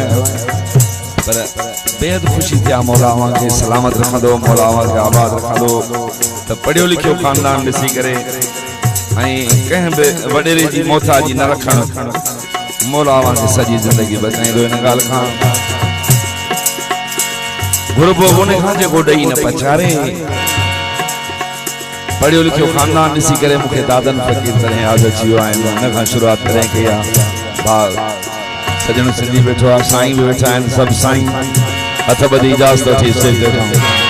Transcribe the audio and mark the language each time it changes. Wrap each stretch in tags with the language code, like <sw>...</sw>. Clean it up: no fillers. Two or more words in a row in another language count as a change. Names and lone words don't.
<sd>है पर बेहद खुशी थी मौला के सलामत रखा दो मौला के आबाद रखा दो तो पढ़ियो लिखियो खानदान ॾिसी करे कहीं भी वडेरे जी मोहताजी न रखण मौला के सजी जिंदगी बचाई दो इन गाल खां गुरबो उन खां जेको ॾेई न पचारे पढ़ियो लिखियो खानदान ॾिसी करे मूंखे दादन फ़कीर तरह यादि अची वियो आहे हुन खां शुरूआत करे कई आहे भाउ सजण सिंधी वेठो आहे साईं बि वेठा आहिनि सभु साईं हथ ॿधी इजाज़त वठी स्टेज ते वेठा</sd>